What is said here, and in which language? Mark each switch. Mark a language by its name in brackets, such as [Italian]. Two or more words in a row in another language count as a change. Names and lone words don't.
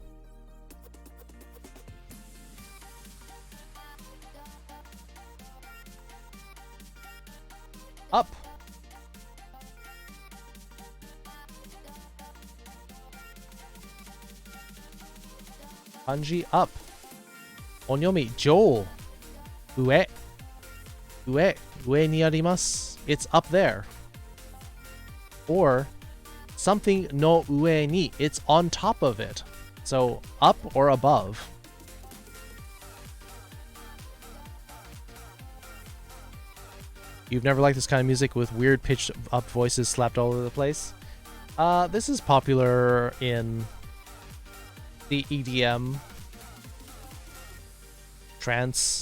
[English] Up. Kanji up. Onyomi, Joel. [Japanese] Ue. Ue. Ue ni arimasu. [English] It's up there. Or something [Japanese] no ue ni. [English] It's on top of it. So up or above. You've never liked this kind of music with weird pitched up voices slapped all over the place? This is popular in the EDM trance.